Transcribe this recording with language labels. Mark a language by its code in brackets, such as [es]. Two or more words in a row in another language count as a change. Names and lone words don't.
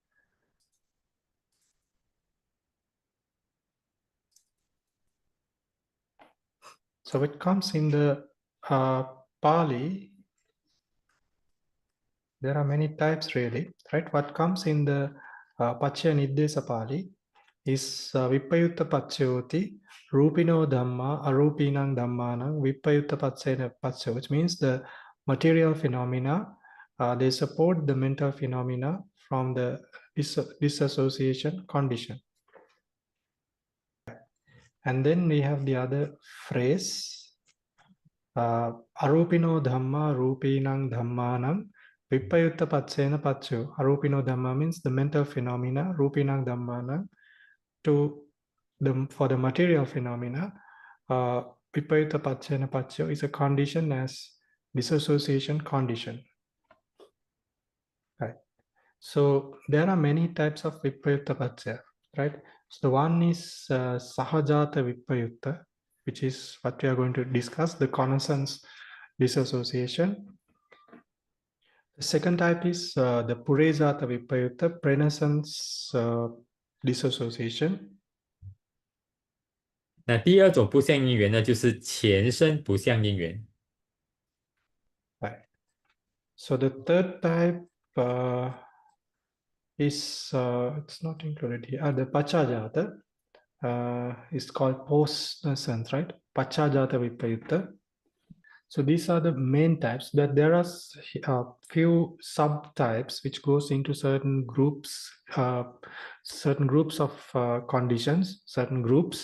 [en] So it comes in the Pali. There are many types really, right? What comes in the [pi] Paccaya-niddesa Pali is Vipayutta Paccayoti, Rupino Dhamma, Arupinang Dhammanang, Vipayutta Paccaya, [en] which means the material phenomena, they support the mental phenomena from the disassociation condition. And then we have the other phrase, [pi] Arupino Dhamma, Rupinang Dhammanang, Vipayutta Paccayana Paccayo. Arupino Dhamma [en] means the mental phenomena, [pi] Rupinang Dhammanang, [en] for the material phenomena, [pi] Vipayutta Paccayana Paccayo [en] is a condition as dissociation condition. Right. So there are many types of [pi] Vipayutta Paccaya, [en] right? So the one is [pi] Sahajāta Vipayutta, [en] which is what we are going to discuss, the connaissance dissociation. The second type is the [pi] Purezāta Vipayutta, [en] prenaissance dissociation. [zh] 那第二种不相因缘呢，就是前生不相因缘。 [en] Right. So the third type is it's not included here. The Paccayāta is called post-nascence, right? [pi] Paccayāta Vipayutta. [en] So these are the main types, but there are few subtypes which goes into certain groups of conditions, certain groups.